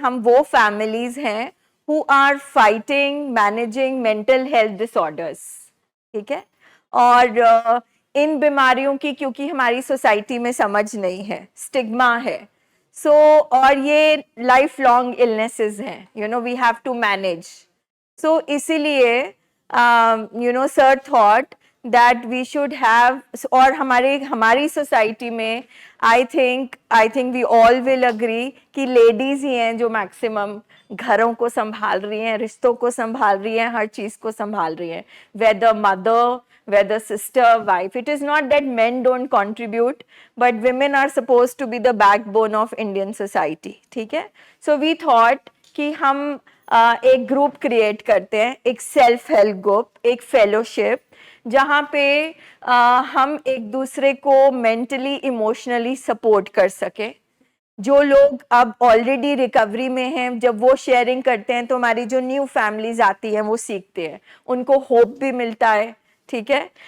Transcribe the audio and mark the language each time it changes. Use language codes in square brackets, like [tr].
[hi] हम वो फैमिलीज हैं [en] who are fighting managing mental health disorders, [hi] ठीक है। और इन बीमारियों की क्योंकि हमारी सोसाइटी में समझ नहीं है, स्टिग्मा है, सो और ये लाइफ लॉन्ग इलनेसेस हैं, [en] You know we have to manage. [hi] सो इसीलिए [en] you know sir thought that we should have, [hi] और हमारी सोसाइटी में [en] I think we all will agree [hi] कि लेडीज ही हैं जो मैक्सिमम घरों को संभाल रही हैं, रिश्तों को संभाल रही हैं, हर चीज को संभाल रही हैं, [en] whether mother, whether sister, wife. It is not that men don't contribute, but women are supposed to be the backbone of Indian society, [hi] ठीक है। [en] So we thought [hi] कि हम एक ग्रुप क्रिएट करते हैं, एक सेल्फ हेल्प ग्रुप, एक fellowship, जहाँ पे हम एक दूसरे को मेंटली इमोशनली सपोर्ट कर सके। जो लोग अब ऑलरेडी रिकवरी में हैं, जब वो शेयरिंग करते हैं तो हमारी जो न्यू फैमिलीज आती हैं वो सीखते हैं, उनको होप भी मिलता है, ठीक है।